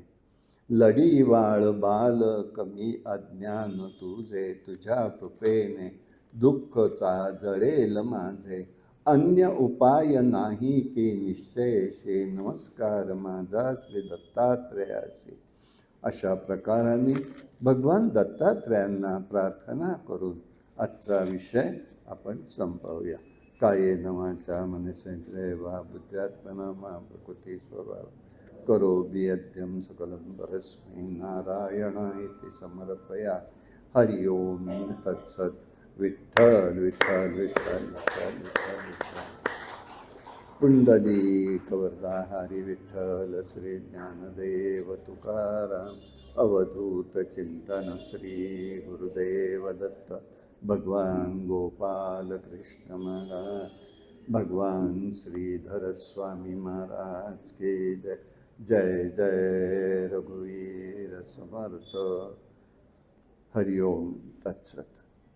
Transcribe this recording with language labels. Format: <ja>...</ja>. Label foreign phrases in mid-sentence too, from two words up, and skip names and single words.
<mr>लढी वाळ बाल कमी अज्ञान तुझे, तुझ्या कृपेने दुःख जळेल माझे. अन्य उपाय नाही की निश्चयशे, नमस्कार माझा श्री दत्तात्रेयासी. अशा प्रकाराने भगवान दत्तात्रेयांना प्रार्थना करून आजचा विषय आपण संपवूया.</mr> <sa>कायेन वाचा मनसेंद्रिये वा बुद्ध्यात्मना मा प्रकृती स्वभाव करोमि यद्यं सकलं परस्मै नारायणाय समर्पया. हरि ओम तत्सत्.</sa> <mr>विठ्ठल विठ्ठल विठ्ठल विठ्ठल विठ्ठल विठ्ठल. पुंडलिक वरदा हरी विठ्ठल. श्री ज्ञानदेव तुकाराम. अवधूत चिंतन श्री गुरुदेव दत्त. भगवान गोपाल कृष्ण महाराज, भगवान श्रीधर स्वामी महाराज के जय. जय जय रघुवीर समर्थ.</mr> <sa>हरि ओम तत्सत.</sa>